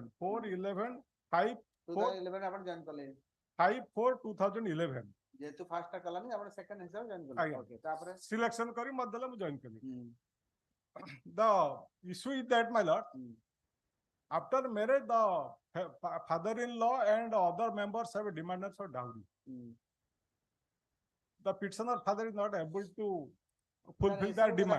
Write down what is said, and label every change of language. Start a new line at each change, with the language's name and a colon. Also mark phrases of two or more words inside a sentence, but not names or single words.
Odia: 4/11, 5 2011 ଆପଣ ଜଏନ୍ କଲେ 5/4/2011. ଯେହେତୁ ଫାର୍ଷ୍ଟ ଟା କଲାନି ଆପଣ ସେକେଣ୍ଡ ହିସାବ ଜଏନ୍ କଲେ ଆଜ୍ଞା। ଓକେ ତାପରେ Selection କରି ମତ ଦେଲେ ମୁଁ join କଲି.
English: The issue is that, my lord, after marriage, the father-in-law and other members have demanded for dowry. The petitioner father is not able to fulfill their demand.